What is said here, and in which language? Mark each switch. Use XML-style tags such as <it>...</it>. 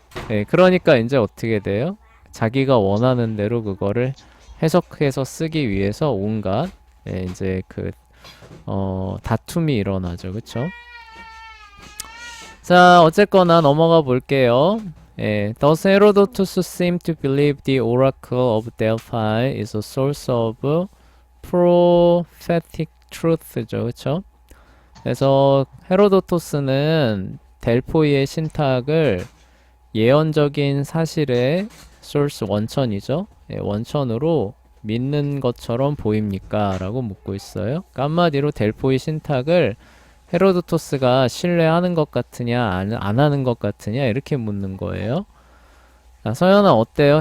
<ko>예, 그러니까 이제 어떻게 돼요? 자기가 원하는 대로 그거를 해석해서 쓰기 위해서 온갖 예, 이제 다툼이 일어나죠, 그쵸? 자, 어쨌거나 넘어가 볼게요.</ko> <en>예, Thus Herodotus seemed to believe the oracle of Delphi is a source of prophetic truth죠,</en> <ko>그쵸? 그래서 헤로도토스는 델포이의 신탁을 예언적인 사실의 source 원천이죠. 예, 원천으로 믿는 것처럼 보입니까? 라고 묻고 있어요. 그러니까 한마디로 델포이 신탁을 헤로도토스가 신뢰하는 것 같으냐, 안 하는 것 같으냐, 이렇게 묻는 거예요. 자, 서연아, 어때요?</ko>